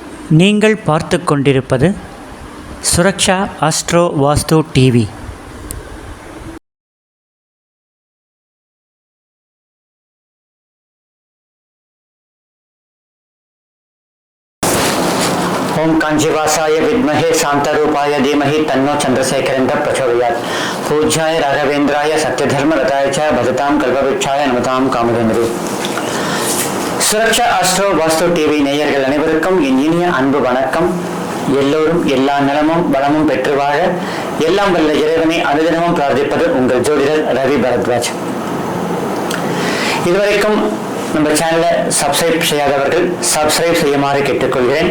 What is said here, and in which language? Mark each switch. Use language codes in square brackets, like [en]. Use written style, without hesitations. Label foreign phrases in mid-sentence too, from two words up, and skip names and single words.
[ta] நீங்கள் பார்த்து கொண்டிருப்பது சுரக்ஷா ஆஸ்ட்ரோ வாஸ்து டிவி. [sa] ओम कांचीवासाय विद्महे शांतरूपाय धीमहि तन्नो चंद्रशेखरेन्द्र प्रचोदयात्. पूज्याय राघवेन्द्राय सत्यधर्मरताय च भजतां कल्पवृक्षाय नमतां कामधेनुवे. [ta] சுரக்ஷா ஆஸ்ட்ரோ வாஸ்து டிவி நேயர்கள் அனைவருக்கும் என் இனிய அன்பு வணக்கம். எல்லோரும் எல்லா நலமும் வளமும் பெற்று வாழ எல்லாம் வல்ல இறைவனை அனுதினமும் பிரார்த்திப்பது உங்கள் ஜோதிடர் ரவி பரத்வாஜ். இதுவரைக்கும் நம்ம சேனலை சப்ஸ்கிரைப் செய்யாதவர்கள் சப்ஸ்கிரைப் செய்யுமாறு கேட்டுக்கொள்கிறேன்.